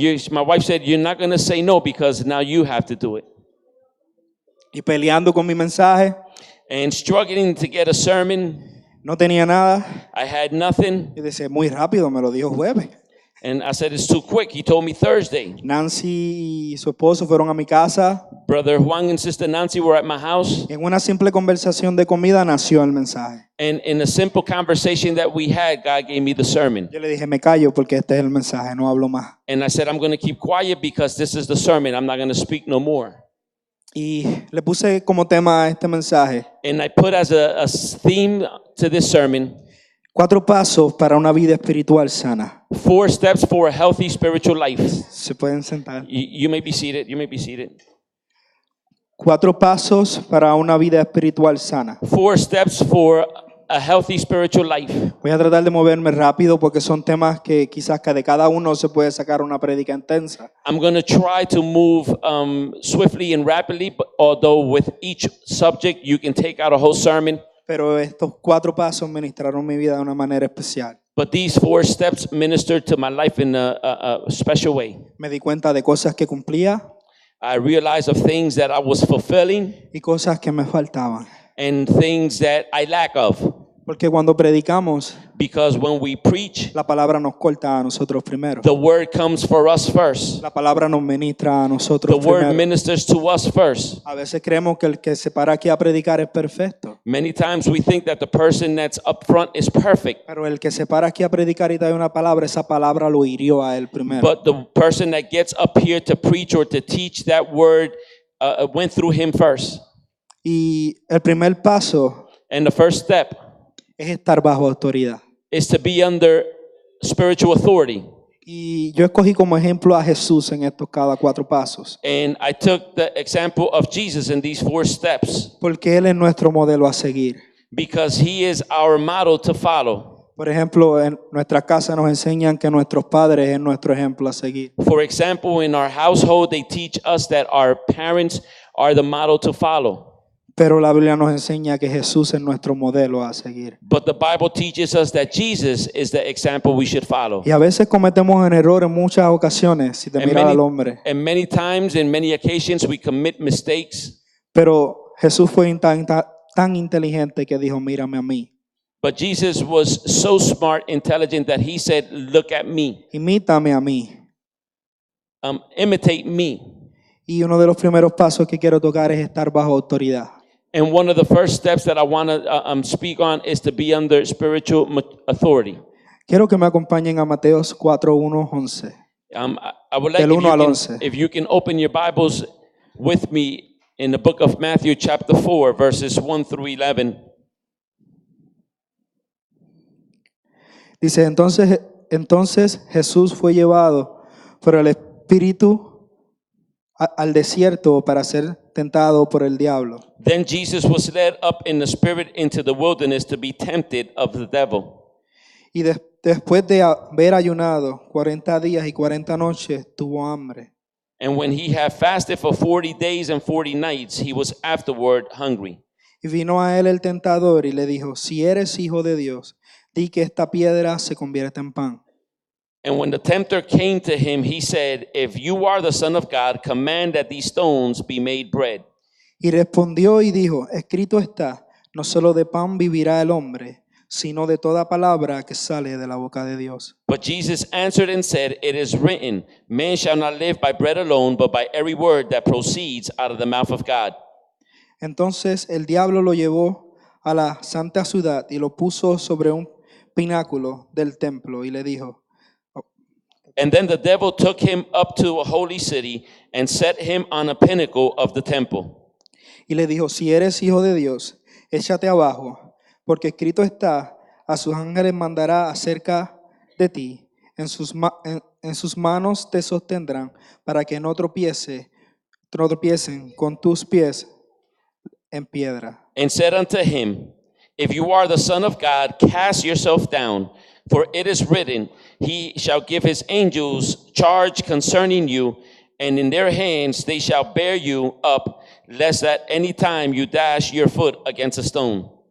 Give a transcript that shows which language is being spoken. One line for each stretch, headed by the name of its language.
English: My wife said, you're not going to say no because now you have to do it.
Spanish: Y peleando con mi mensaje,
English: And struggling to get a sermon,
Spanish: no tenía nada.
English: I had nothing.
Spanish: Y dice, muy rápido, me lo dijo jueves.
English: And I said, it's too quick. He told me Thursday.
Spanish: Nancy y su esposo fueron a mi casa.
English: Brother Juan and Sister Nancy were at my house.
Spanish: Y en una simple conversación de comida nació el mensaje.
English: And in a simple conversation that we had, God gave me the sermon.
Spanish: Yo le dije, me callo porque este es el mensaje, no hablo más.
English: And I said, I'm going to keep quiet because this is the sermon. I'm not going to speak no more.
Spanish: Y le puse como tema a este mensaje,
English: And I put as a theme to this sermon,
Spanish: 4 pasos para una vida espiritual sana.
English: 4 steps for a healthy spiritual life.
Spanish: Se pueden sentar.
English: You may be seated. You may be seated.
Spanish: 4 pasos para una vida espiritual sana.
English: 4 steps for a healthy spiritual life.
Spanish: Voy a tratar de moverme rápido porque son temas que quizás que de cada uno se puede sacar una prédica intensa.
English: I'm going to try to move swiftly and rapidly, but although with each subject you can take out a whole sermon.
Spanish: Pero estos 4 pasos ministraron mi vida de una manera especial.
English: But these 4 steps ministered to my life in a special way.
Spanish: Me di cuenta de cosas que cumplía
English: I realized of things that I was fulfilling
Spanish: y cosas que me faltaban.
English: and things that I lack of.
Spanish: Porque cuando predicamos,
English: Because when we preach,
Spanish: la palabra nos corta a nosotros primero.
English: the word comes for us first.
Spanish: La palabra nos ministra a
English: The
Spanish: nosotros
English: word
Spanish: primero.
English: ministers to us first.
Spanish: A veces creemos que el que se para aquí a predicar es perfecto.
English: Many times we think that the person that's up front is perfect,
Spanish: Pero el que se para aquí a predicar y trae una palabra, esa palabra lo hirió a él primero.
English: but the person that gets up here to preach or to teach, that word went through him first.
Spanish: Y el primer paso
English: And the first step
Spanish: es estar bajo autoridad.
English: is to be under spiritual authority.
Spanish: Y yo escogí como ejemplo a Jesús en estos cada 4 pasos.
English: And I took the example of Jesus in these 4 steps
Spanish: Porque Él es nuestro modelo a seguir.
English: because he is our model to follow.
Spanish: Por ejemplo, en nuestra casa nos enseñan que nuestros padres es nuestro ejemplo a seguir.
English: For example, in our household, they teach us that our parents are the model to follow.
Spanish: Pero la Biblia nos enseña que Jesús es nuestro modelo a seguir.
English: But the Bible teaches us that Jesus is the example we should follow.
Spanish: Y a veces cometemos en error en muchas ocasiones, si te
English: And
Spanish: miras al hombre.
English: many times, in many occasions, we commit mistakes.
Spanish: Pero Jesús fue tan inteligente que dijo, mírame a mí.
English: But Jesus was so smart, intelligent, that he said, look at me,
Spanish: Imítame a mí.
English: imitate me.
Spanish: Y uno de los primeros pasos que quiero tocar es estar bajo autoridad.
English: And one of the first steps that I want to speak on is to be under spiritual authority.
Spanish: Quiero que me acompañen a Mateos 4, 1, 11.
English: I would like
Spanish: Del 1 al 11.
English: if you can open your Bibles with me in the book of Matthew chapter 4, verses 1 through 11.
Spanish: Dice, entonces Jesús fue llevado por el Espíritu al desierto para ser tentado por el diablo.
English: Then Jesus was led up in the Spirit into the wilderness to be tempted of the devil.
Spanish: Y después de haber ayunado 40 días y 40 noches, tuvo hambre.
English: And when he had fasted for 40 days and 40 nights, he was afterward hungry.
Spanish: Y vino a él el tentador y le dijo, si eres hijo de Dios, di que esta piedra se convierta en pan.
English: And when the tempter came to him, he said, if you are the Son of God, command that these stones be made bread.
Spanish: Y respondió y dijo, escrito está, no solo de pan vivirá el hombre, sino de toda palabra que sale de la boca de Dios.
English: But Jesus answered and said, it is written, man shall not live by bread alone, but by every word that proceeds out of the mouth of God.
Spanish: Entonces el diablo lo llevó a la santa ciudad y lo puso sobre un pináculo del templo y le dijo,
English: And then the devil took him up to a holy city and set him on a pinnacle of the temple.
Spanish: y le dijo, si eres hijo de Dios, échate abajo, porque escrito está, a sus ángeles mandará acerca de ti, en sus manos te sostendrán, para que no tropiecen con tus pies en piedra.
English: And said unto him, If you are the Son of God, cast yourself down, for it is written, He shall give His angels charge concerning you, and in their hands they shall bear you up, lest at any time you dash your foot against a stone.